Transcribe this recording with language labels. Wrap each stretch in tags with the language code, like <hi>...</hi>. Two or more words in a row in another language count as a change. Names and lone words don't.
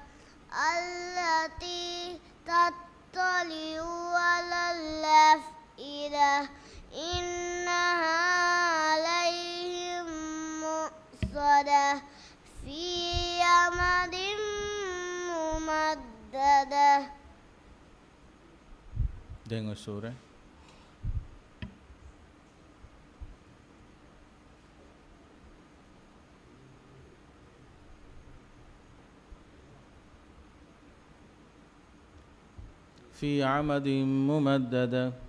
<ar>التي تطلع على الأفئدة إنها عليهم مؤصدة في أمد ممددة</ar> <si>දැන් ඔය සූරේ</si> <ar>في عمد ممددة</ar>